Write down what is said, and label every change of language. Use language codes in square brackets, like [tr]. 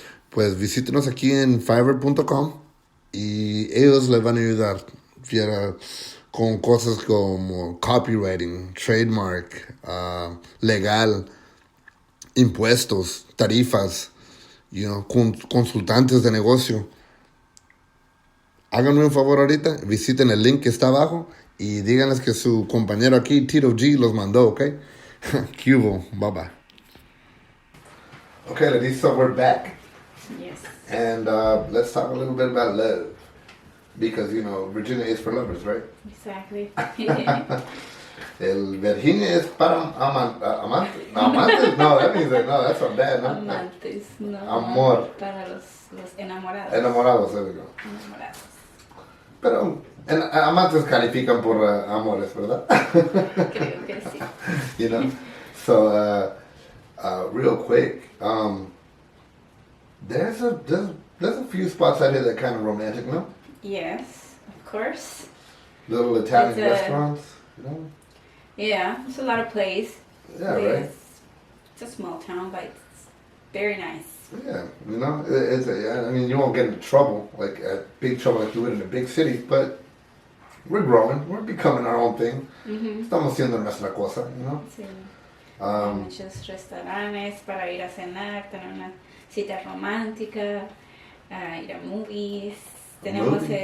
[es] Pues visítenos aquí en Fiverr.com y ellos les van a ayudar con cosas como copywriting, trademark, legal, impuestos, tarifas, consultantes de negocio. Háganme un favor ahorita, visiten el link que está abajo y díganles que su compañero aquí, Tito G, los mandó, ¿ok? Cubo, bye-bye. [en] Okay, ladies, so we're back. Yes. And let's talk a little bit about love. Because, Virginia is for lovers, right? Exactly. [es] El Virginia es para amantes. [en] No, that means that, no, that's from dad, no? [es] Amantes, no. Amor. Para los enamorados. Enamorados, [en] there we go. [es] Enamorados. Pero amantes califican por amores, ¿verdad? Creo que sí. [en] So, real quick, there's a few spots out here that are kind of romantic, no? Yes, of course. Little Italian restaurants, Yeah, there's a lot of places. Yeah, right. It's a small town, but it's very nice. Yeah, you won't get into trouble, like big trouble like you would in a big city, but we're growing, we're becoming our own thing. Mm-hmm. [es] Estamos haciendo nuestra cosa, Sí. Hay muchos restaurantes para ir a cenar, tener una cita romántica, ir a [en] movies. [es] Tenemos,